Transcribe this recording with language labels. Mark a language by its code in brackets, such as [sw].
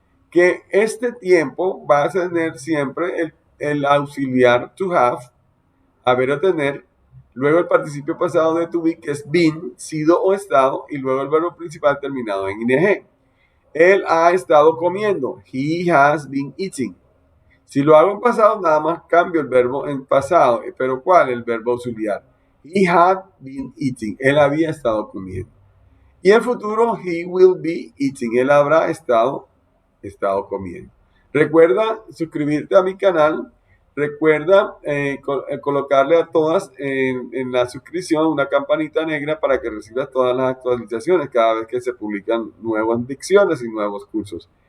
[es] Que este tiempo va a tener siempre el auxiliar to have, haber o tener, luego el participio pasado de to be, que es been, sido o estado, y luego el verbo principal terminado en ing. Él ha estado comiendo. [en] He has been eating. [es] Si lo hago en pasado, nada más cambio el verbo en pasado. ¿Pero cuál? El verbo auxiliar. [en] He had been eating. [es] Él había estado comiendo. Y en futuro, [en] he will be eating. [es] Él habrá estado comiendo. Recuerda suscribirte a mi canal. Recuerda colocarle a todas en la suscripción una campanita negra para que recibas todas las actualizaciones cada vez que se publican nuevas dicciones y nuevos cursos.